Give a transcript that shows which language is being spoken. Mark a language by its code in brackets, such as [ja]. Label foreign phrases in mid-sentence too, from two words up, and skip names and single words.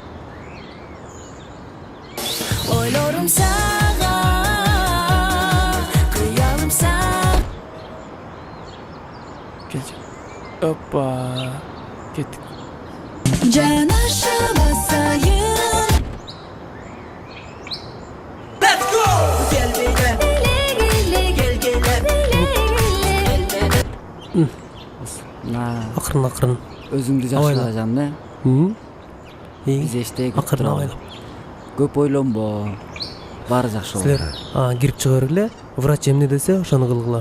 [ky] Ойлорум сага, кыялым сага. Келчи. Опа. Кеттик. Жанаша басайын. [en] Let's go! Gel [ky] Акырын. Өзүңдү жакшыла жаным, Биз эчтеги акырын абайлап. Көп ойлонбо. Баары жакшы болот. Силер кирип чыга бергиле. Врач эмне десе ошону кылгыла.